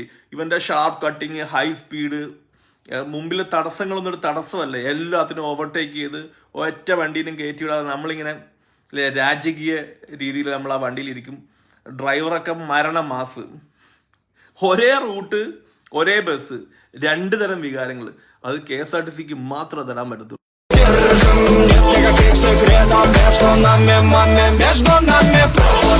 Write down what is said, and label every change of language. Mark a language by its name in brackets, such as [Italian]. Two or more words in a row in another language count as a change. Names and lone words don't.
[Malayalam] ഇവന്റെ [English] sharp cutting, high speed, [Malayalam] മുമ്പിലെ തടസ്സങ്ങളൊന്നും ഒരു തടസ്സമല്ല, എല്ലാത്തിനും ഓവർടേക്ക് ചെയ്ത് ഒറ്റ വണ്ടീനും കയറ്റിവിടാതെ നമ്മളിങ്ങനെ രാജകീയ രീതിയിൽ നമ്മൾ ആ വണ്ടിയിലിരിക്കും. ഡ്രൈവറൊക്കെ മരണ മാസ്. ഒരേ റൂട്ട്, ഒരേ ബസ്, 2 തരം വികാരങ്ങൾ. അത് KSRTCക്ക് മാത്രമേ തരാൻ പറ്റത്തുള്ളൂ. [Russian] Нет никаких секретов между нами, маме, между нами.